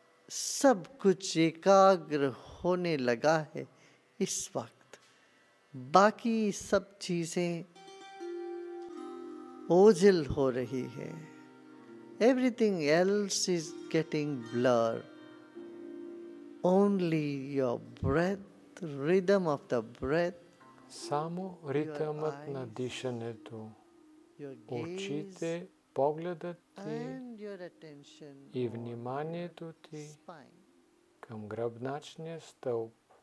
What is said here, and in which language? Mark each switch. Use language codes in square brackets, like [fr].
[hi] सब कुछ एकाग्र होने लगा है इस वक्त। बाकी सब चीजें ओझल हो रही है। [en] Everything else is getting blurred. Only your breath, rhythm of the breath. [bg] Само ритъмът на дишането, очите, погледът ти и вниманието ти към гръбначния стълб.